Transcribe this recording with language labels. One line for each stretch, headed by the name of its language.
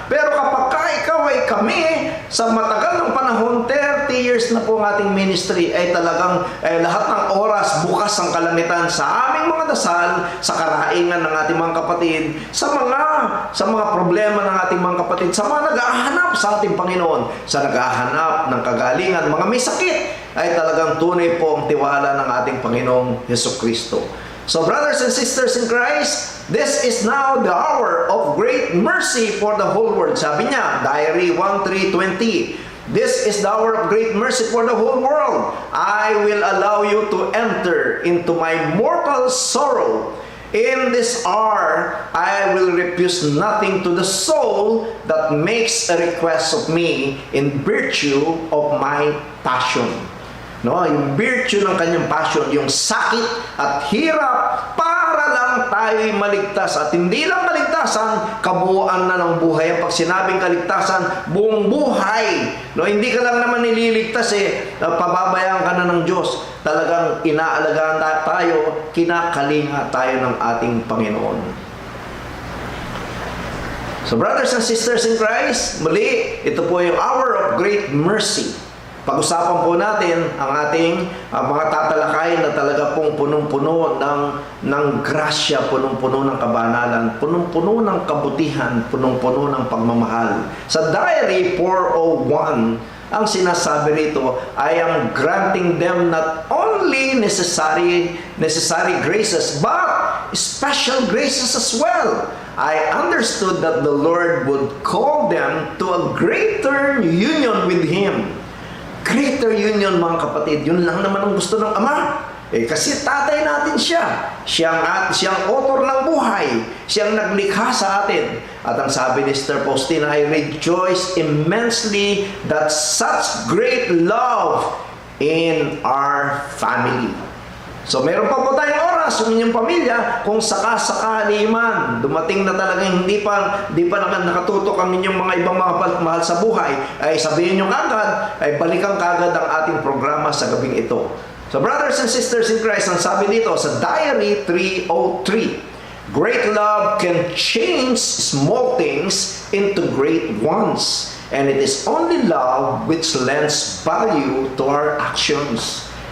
Filipino: Pero kapag ikaw ay kami, sa matagal ng panahon, 30 years na po ang ating ministry, ay talagang lahat ng oras bukas ang kalangitan sa aming mga dasal, sa karaingan ng ating mga kapatid, sa mga problema ng ating mga kapatid, sa mga nag-ahanap sa ating Panginoon, sa nag-ahanap ng kagalingan, mga may sakit, ay talagang tunay po ang tiwala ng ating Panginoong Hesukristo.
English: So brothers and sisters in Christ, this is now the hour of great mercy for the whole world.
Filipino: Sabi niya,
English: Diary 1:320, This is the hour of great mercy for the whole world. I will allow you to enter into my mortal sorrow. In this hour, I will refuse nothing to the soul that makes a request of me in virtue of my passion.
Filipino: No, yung virtue ng kanyang passion, yung sakit at hirap para lang tayo'y maligtas. At hindi lang kaligtasan, kabuuan na ng buhay. Pag sinabing kaligtasan, buong buhay. No, hindi ka lang naman nililigtas pababayaan ka na ng Diyos. Talagang inaalagaan tayo, kinakalinga tayo ng ating Panginoon.
English: So brothers and sisters in Christ,
Filipino: muli, ito po yung
English: hour of great mercy.
Filipino: Pag-usapan po natin ang ating mga tatalakayin na talaga pong punong-puno ng grasya, punong-puno ng kabanalan, punong-puno ng kabutihan, punong-puno ng pagmamahal. Sa Diary 401, ang sinasabi rito,
English: I am granting them not only necessary graces, but special graces as well. I understood that the Lord would call them to a greater union with Him. Greater union,
Filipino: mga kapatid, yun lang naman ang gusto ng Ama. Kasi tatay natin siya. Siyang author ng buhay. Siyang naglikha sa atin. At ang sabi ni Sister Faustina,
English: I rejoice immensely that such great love in our family.
Filipino: So meron pa po tayong oras sa inyong pamilya kung sakasakali man dumating na talagang hindi pa naman nakatutok ang inyong mga ibang mga mahal sa buhay, ay sabihin nyo kagad, ay balikan kagad ang ating programa sa gabing ito.
English: So brothers and sisters in Christ,
Filipino: ang sabi dito sa Diary 303,
English: great love can change small things into great ones, and it is only love which lends value to our actions.